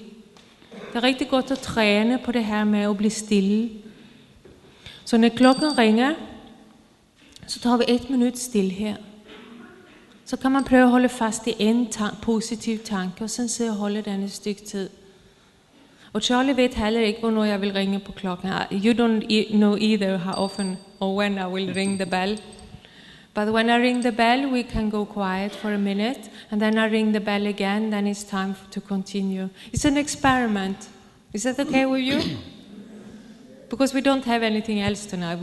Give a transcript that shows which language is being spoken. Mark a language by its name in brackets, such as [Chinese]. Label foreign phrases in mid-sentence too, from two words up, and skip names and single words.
[Danish] Det er rigtig godt at træne på det her med at blive stille. Så når klokken ringer, så tager vi 1 minut stille her. Så kan man prøve at holde fast i en positiv tanke, og så sidde og holde den et stykke tid. Og Charlie ved heller ikke, hvornår jeg vil ringe på klokken. [English] You don't know either how often or when I will ring the bell. But when I ring the bell, we can go quiet for a minute, and then I ring the bell again, then it's time to continue. It's an experiment. Is that okay with you? Because we don't have anything else tonight.